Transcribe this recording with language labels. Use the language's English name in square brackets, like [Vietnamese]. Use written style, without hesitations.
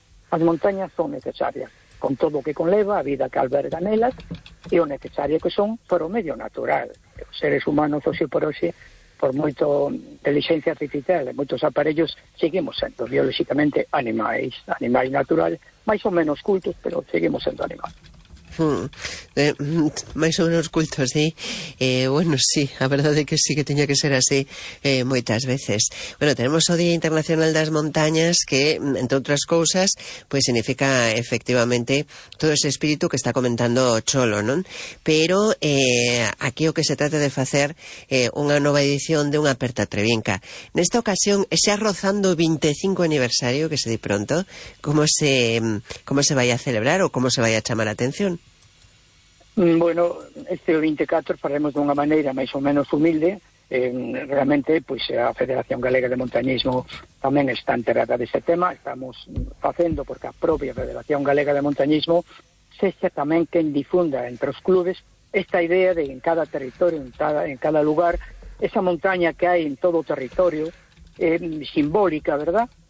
[Galician] As montañas son necesarias, con todo o que conleva, a vida que alberga nelas, e o necesario que son para o medio natural. Os seres humanos, hoxe por hoxe, por moito inteligencia artificial e moitos aparellos, seguimos sendo biolóxicamente animais naturales, máis ou menos cultos, pero seguimos sendo animais. [Spanish] Más o menos culto, sí. Bueno, sí, la verdad es que sí que tenía que ser así muchas veces. Bueno, tenemos el Día Internacional de las Montañas, que, entre otras cosas, pues significa efectivamente todo ese espíritu que está comentando Cholo, ¿no? Pero aquí o que se trata de hacer una nueva edición de un Aperta Trevinca. En esta ocasión, ese rozando 25 aniversario, que se di pronto, ¿cómo se vaya a celebrar o cómo se vaya a llamar la atención? [Galician] Bueno, este 24 faremos de unha maneira máis ou menos humilde. Realmente, pois, a Federación Galega de Montañismo tamén está enterada deste tema. Estamos facendo porque a propia Federación Galega de Montañismo sexa tamén quen difunda entre os clubes esta idea de en cada territorio, en cada lugar, esa montaña que hai en todo o territorio, simbólica, ¿verdad?